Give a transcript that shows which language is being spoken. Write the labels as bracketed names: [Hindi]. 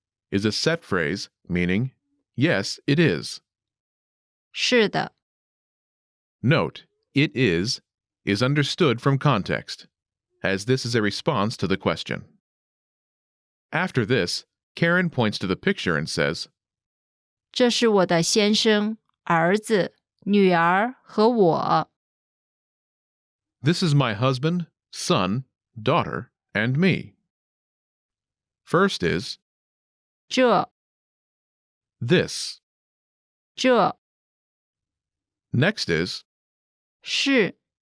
[English] is a set phrase meaning, yes, it is. [Chinese] 是的 [English] Note, it is understood from context, as this is a response to the question. After this, Karen points to the picture and says, [Chinese] 这是我的先生、儿子、女儿和我。 [English] this is my husband, son, daughter, and me. First is [Chinese] 这 [English] this. [Chinese] 这 [English] Next is, [Chinese] 是